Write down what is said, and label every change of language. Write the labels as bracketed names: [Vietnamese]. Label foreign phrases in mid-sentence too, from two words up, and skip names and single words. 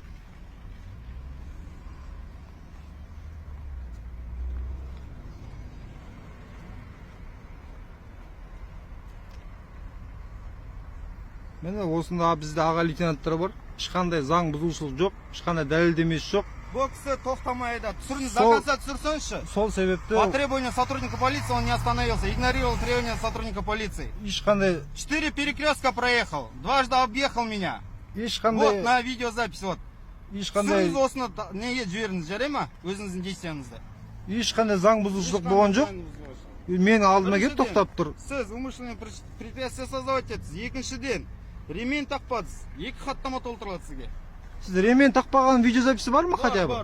[Kazakh] Міне осында бізде аға лейтенанттар бар. Ешқандай заң бұзушылық жоқ, ешқандай дәлелдемесі жоқ. Бұл кісі тоқтамайды. Түсіріңіз, [Russian] до конца [Kazakh] түсірсеңізші. Сол себепті [Russian] По требованию сотрудника полиции он не остановился, игнорировал требования сотрудника полиции. [Kazakh] Ешқандай [Russian] 4 перекрестка проехал, дважды объехал меня. [Kazakh] Ешқандай [Russian] Вот на видеозапись вот. [Kazakh] ешқандай Түсіріңіз осыны неге жіберіңіз, жарай ма? Өзіңіздің действияңызды. ешқандай заң бұзушылық болған жоқ. Мен алдыма келіп тоқтап тұр. Сіз [Russian] умышленное препятствие создавать [Kazakh] етсіз. Екіншіден, ремень тақпадыңыз. Екі хаттама толтырылады сізге. Сіз ремень тақпаған видеозаписі бар ма [Russian] хотя бы?